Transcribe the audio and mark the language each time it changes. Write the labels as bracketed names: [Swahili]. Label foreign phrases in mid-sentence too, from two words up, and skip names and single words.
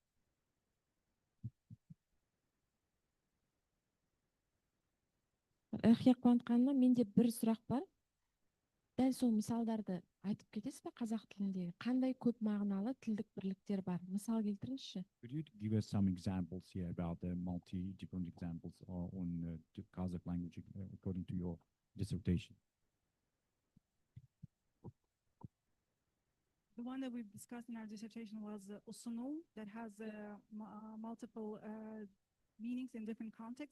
[Kazakh] Рахия Қуантқанова, менде бір сұрақ бар. Дәл сол мысалдарды айтып кетесіз бе қазақ тіліндегі? Қандай көп мағыналы тілдік бірліктер бар? Мысал келтіріңізші. [English] Could you give us some examples here about the different examples on the Kazakh language according to your dissertation? The one that we've discussed in our dissertation was usunu, that has multiple meanings in different contexts.